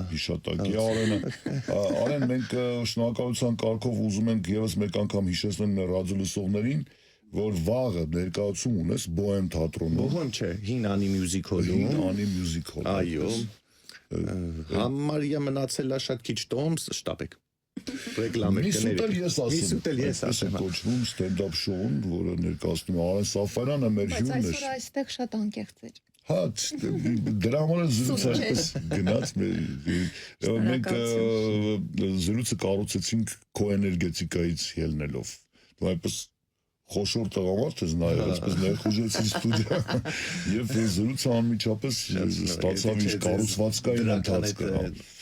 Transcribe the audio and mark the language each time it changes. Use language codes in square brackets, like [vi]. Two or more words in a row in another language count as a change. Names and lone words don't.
[hy] Հիշատակի Արեն, մենք շնորհակալության կարգով ուզում ենք եւս մեկ անգամ հիշեցնել մեր ռադիոլսողներին, որ վաղը ներկայացում ունես Բոհեմ թատրոնում։ Բոհեմ չէ, Հին Անի Music Hall-ում։ Հին Անի Music Hall։ Այո։ Համարյա մնացել է շատ քիչ տոմս, շտապեք։ Ռեկլամեր կներեք։ Միսուտ էլ ես ասեմ։ Կոչվում [en] stand-up show- [hy] ն, որը ներկայացնում է Արեն Սաֆարյանը, մեր հյուրն է։ Բայց այսօր այստեղ շատ անկեղծ էր։ Հա, դրա համար զրույցը այդպես գնաց, մենք զրույցը կառուցեցինք քո էներգետիկայից ելնելով։ Դու այդպես խոշոր տղամարդ ես նայել, այսպես ներխուժեցի ստուդիա եւ զրույցը անմիջապես ստացավ իր կառուցվածքային ընթացքը։